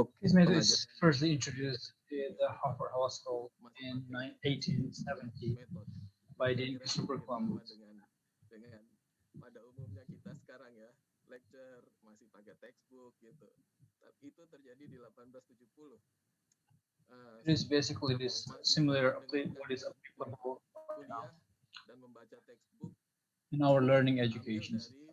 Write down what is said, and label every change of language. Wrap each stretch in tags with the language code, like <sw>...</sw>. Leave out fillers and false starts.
<en>Case method is firstly introduced in the Harvard Law School in 1870 by the Christopher Columbus.</en> <id>Dengan pada umumnya kita sekarang ya, lecture masih pakai textbook gitu. Tapi itu terjadi di 1870.</id> <en>It is basically this similar what is applicable right now</en> <id>dan membaca textbook</id> <en>in our learning educations.</en>